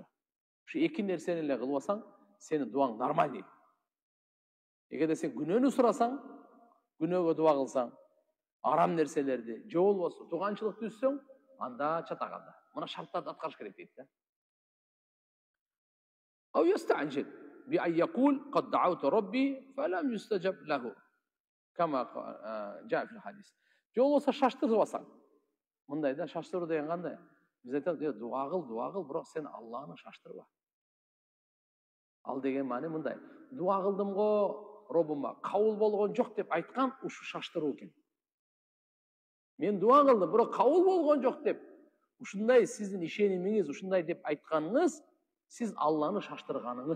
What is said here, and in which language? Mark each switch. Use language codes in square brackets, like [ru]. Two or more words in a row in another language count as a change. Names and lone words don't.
[ky] Ушу эки нерсени эле кылбасаң, сенин дуаң нормалдый. Эгерде сен күнөөнү сурасаң, күнөөгө дуа кылсаң, арам нерселерди, же болбосо туганчылыкты үзсөң, анда чатаганда. Мына шарттарды аткарыш керек дейт да. [ar] أو يستعجل بأن يقول قد دعوت ربي فلم يستجب له. كما جاء في الحديث. [ky] Же болбосо шаштырбасаң. Мындай да, шаштыруу деген кандай? Биз айтат, дуа кыл, бирок сен Алланы шаштырба. Ал деген маани мындай. Дуа кылдым го, Роббума кабыл болгон жок деп айткан, ушу шаштыруу экен. Мен дуа кылдым, бирок кабыл болгон жок деп, ушундай сиздин ишенимиңиз, ушундай деп айтканыңыз, сиз Алланы шаштырганыңыз.